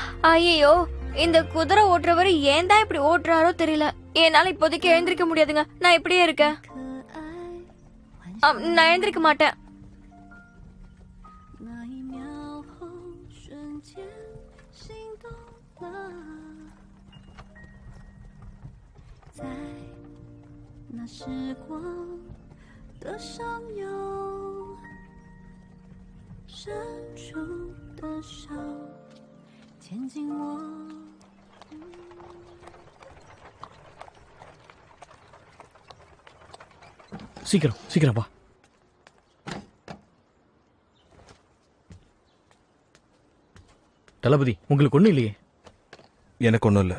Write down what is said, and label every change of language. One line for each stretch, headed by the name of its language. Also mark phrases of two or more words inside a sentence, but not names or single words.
Tamil: ஐயோ, இந்த குதிரை ஓட்டுறவர் ஏன் தான் இப்படி ஓட்டுறாரோ தெரியல. என்னால இப்போதைக்கு எழுந்திருக்க முடியாதுங்க. நான் இப்படியே இருக்கேன். நான் எழுந்திருக்க மாட்டேன்.
Chinese: 那一秒后，瞬间心动了，在那时光的上游，伸出的手，牵紧我。
Tamil: சீக்கிரம் சீக்கிரம் வா. தளபதி, உங்களுக்கு ஒண்ணும் இல்லையே? எனக்கு ஒண்ணும் இல்ல.